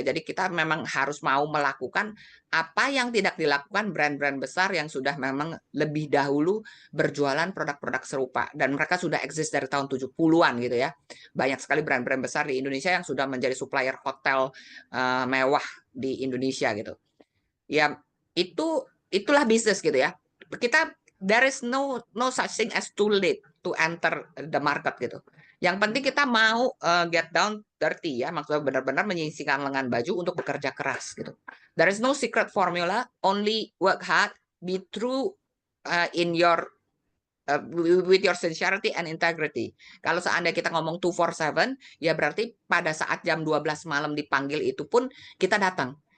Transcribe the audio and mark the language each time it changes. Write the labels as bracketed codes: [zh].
[id] Jadi kita memang harus mau melakukan apa yang tidak dilakukan brand-brand besar yang sudah memang lebih dahulu berjualan produk-produk serupa dan mereka sudah eksis dari tahun 70-an gitu ya. Banyak sekali brand-brand besar di Indonesia yang sudah menjadi supplier hotel mewah di Indonesia gitu. Ya, itulah bisnis gitu ya. [en] There is no such thing as too late to enter the market gitu. [id] Yang penting kita mau [en] get down dirty [id] ya, maksudnya benar-benar menyisihkan lengan baju untuk bekerja keras gitu. [en] There is no secret formula, only work hard, be true in your with your sincerity and integrity. [id] Kalau seandainya kita ngomong 247, ya berarti pada saat jam 12 malam dipanggil itu pun kita datang.